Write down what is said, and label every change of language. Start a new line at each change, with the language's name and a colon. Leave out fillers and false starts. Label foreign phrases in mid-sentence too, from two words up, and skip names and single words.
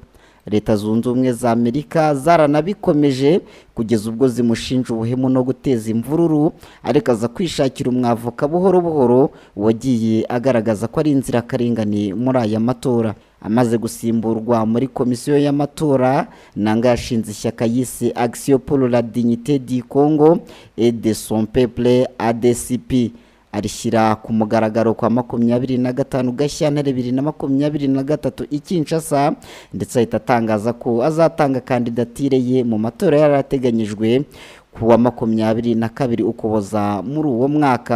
Kinyarwanda: Leta Zunze Ubumwe za Amerika zaranabikomeje kugeza ubwo zimushinja ubuhemu no guteza imvururu, ariko aza kwishakira umwavoka buhoro buhoro wagiye agaragaza ko ari inzirakarengane muri aya matora. Amaze gusimburwa muri komisiyo y'amatora, Nanga yashinze ishyaka yise Action pour la Dignité du Congo et de son Peuple ADCP. Arishyira ku mugaragaro kwa 25 Gashyantare 2023 i Kinshasa, ndetse ahita atangaza ko azatanga kandidatire ye mu matora yarateganyijwe ku wa 22 Ukuboza muri uwo mwaka.